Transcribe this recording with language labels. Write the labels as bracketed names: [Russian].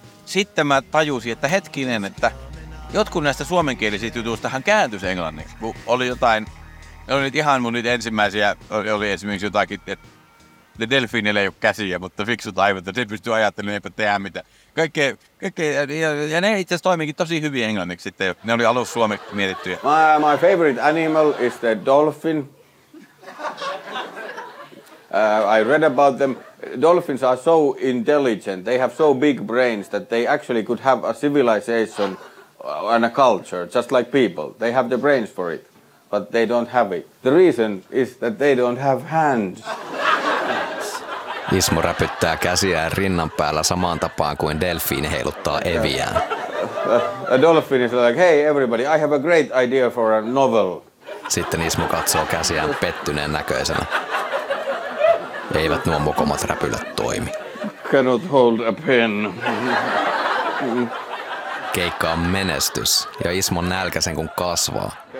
[Finnish] Sitten mä tajusin, että hetkinen, että jotkut näistä suomenkielisistä jutustahan kääntyisi englanniksi. Kun oli jotain, oli ihan mun niitä ensimmäisiä, oli esimerkiksi jotakin, että delfiinillä ei ole käsiä, mutta fiksut aivot, että se pystyy ajattelemaan, eipä tehdä mitään. Kaikkea, ja ne itse asiassa toimikin tosi hyvin englanniksi sitten. Ne oli alussa suomeksi mietittyjä. [English] My favorite animal is the dolphin. I read about them. Dolphins are so intelligent, they have so big brains that they actually could have a civilization and a culture, just like people. They have the brains for it, but they don't have it. The reason is that they don't have hands. [Finnish] Ismo räpyttää käsiään rinnan päällä samaan tapaan kuin delfiini heiluttaa eviään. [English] A dolphin is like, hey everybody, I have a great idea for a novel. [Finnish] Sitten Ismo katsoo käsiään pettyneen näköisenä. Eivät nuo mokomat räpylät toimi. [English] Cannot hold a pen. [Finnish] Keikka on menestys ja Ismon nälkä sen kun kasvaa.